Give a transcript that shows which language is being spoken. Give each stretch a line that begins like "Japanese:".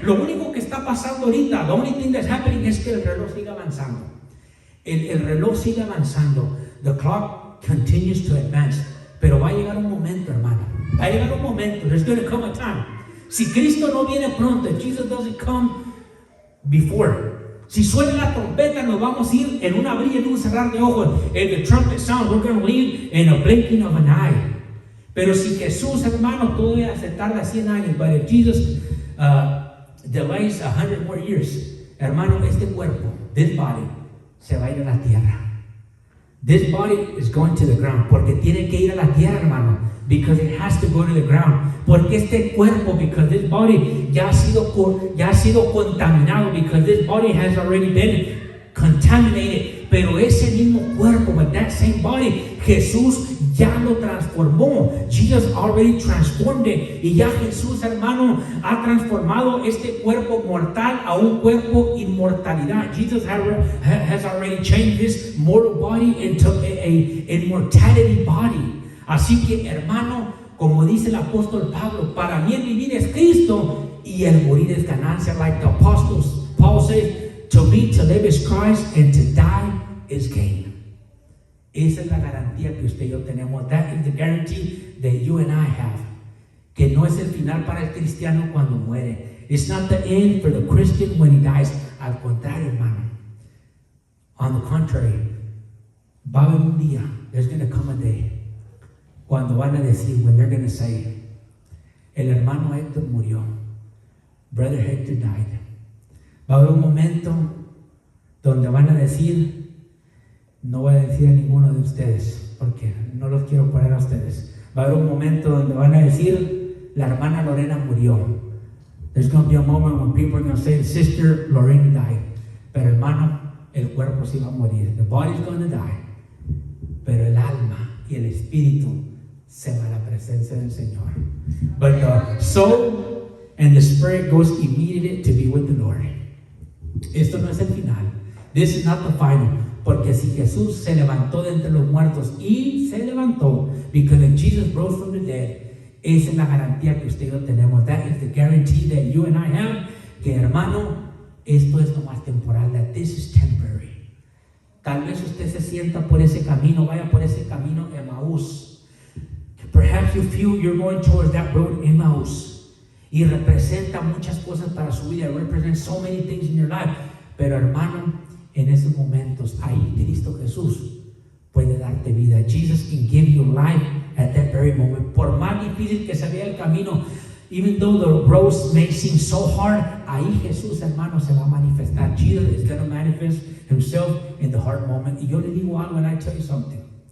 Spanish: Lo único que está pasando ahorita,
English: the only thing that's happening
Spanish: es que el reloj sigue avanzando. El reloj sigue avanzando.
English: The clock continues to advance.
Spanish: Pero va a llegar un momento, hermano. Va a llegar un momento.
English: There's going to come a time.
Spanish: Si Cristo no viene pronto,
English: if Jesus doesn't come before,
Spanish: si suena la trompeta, nos vamos a ir en un abrir y en un cerrar de ojos.
English: If the trumpet sounds, we're going to leave in a blinking of an eye.
Spanish: Pero si Jesús, hermano, todavía se tarda 100 años,
English: but if Jesus delays 100 more years,
Spanish: hermano, este cuerpo,
English: this body,
Spanish: se va a ir a la tierra.
English: This body is going to the ground.
Spanish: Porque tiene que ir a la tierra, hermano.
English: Because it has to go to the ground.
Spanish: Porque este cuerpo,
English: because this body
Spanish: ya ha sido contaminado.
English: Because this body has already been contaminated.
Spanish: Pero ese mismo cuerpo,
English: but that same body,
Spanish: Jesús ya lo transformó.
English: Jesus already transformed it.
Spanish: Y ya Jesús, hermano, ha transformado este cuerpo mortal a un cuerpo inmortalidad.
English: Jesus has already changed his mortal body into a immortality body.
Spanish: Así que, hermano, como dice el apóstol Pablo, para mí el vivir es Cristo y el morir es ganancia.
English: Like the apostles, Paul says, to me to live is Christ and to die is gain.
Spanish: Esa es la garantía que usted y yo tenemos.
English: That is the guarantee that you and I have.
Spanish: Que no es el final para el cristiano cuando muere.
English: It's not the end for the Christian when he dies.
Spanish: Al contrario, hermano.
English: On the contrary,
Spanish: va a haber un día,
English: there's going to come a day,
Spanish: cuando van a decir,
English: when they're going to say,
Spanish: el hermano Héctor murió.
English: Brother Hector died.
Spanish: Va a haber un momento donde van a decir, no voy a decir a ninguno de ustedes, porque no los quiero poner a ustedes. Va a haber un momento donde van a decir, la hermana Lorena murió.
English: There's going to be a moment when people are going to say, Sister Lorena died.
Spanish: Pero hermano, el cuerpo sí va a morir.
English: The body's going to die.
Spanish: Pero el alma y el espíritu se va a la presencia del Señor.
English: But the soul and the spirit goes immediately to be with the Lord. This is not the final.
Spanish: Porque si Jesús se levantó de entre los muertos y se levantó,
English: because if Jesus rose from the dead,
Spanish: esa es la garantía que usted y yo tenemos.
English: That is the guarantee that you and I have.
Spanish: Que hermano, esto es nomás temporal.
English: That this is temporary.
Spanish: Tal vez usted se sienta por ese camino, vaya por ese camino Emmaús.
English: Perhaps you feel you're going towards that road Emmaús.
Spanish: Y representa muchas cosas para su vida.
English: It represents so many things in your life.
Spanish: Pero hermano, en esos momentos, ahí Cristo Jesús puede darte vida.
English: Jesus can give you life at that very moment.
Spanish: Por más difícil que se vea el camino,
English: even though the roads may seem so hard,
Spanish: ahí Jesús, hermano, se va a manifestar.
English: Jesus is going to manifest himself in the hard moment.
Spanish: Y yo le digo algo,
English: and I tell you something.